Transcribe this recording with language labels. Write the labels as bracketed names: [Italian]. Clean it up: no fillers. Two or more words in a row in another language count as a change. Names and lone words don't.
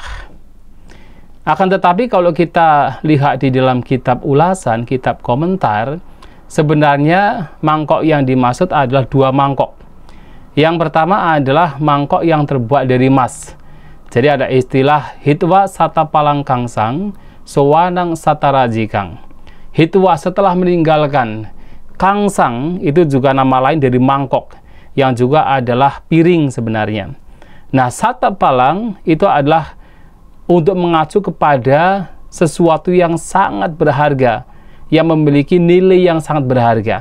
[Indonesian] Akan tetapi kalau kita lihat di dalam kitab ulasan, kitab komentar, sebenarnya mangkok yang dimaksud adalah 2 mangkok. Yang pertama adalah mangkok yang terbuat dari emas. Jadi ada istilah [Pali] hitwa sata palangkangsang sowanang satarajikang. [Indonesian] Hitwa setelah meninggalkan, kangsang itu juga nama lain dari mangkok, yang juga adalah piring sebenarnya. Nah, [Pali] sata palang [Indonesian] itu adalah untuk mengacu kepada sesuatu yang sangat berharga, yang memiliki nilai yang sangat berharga.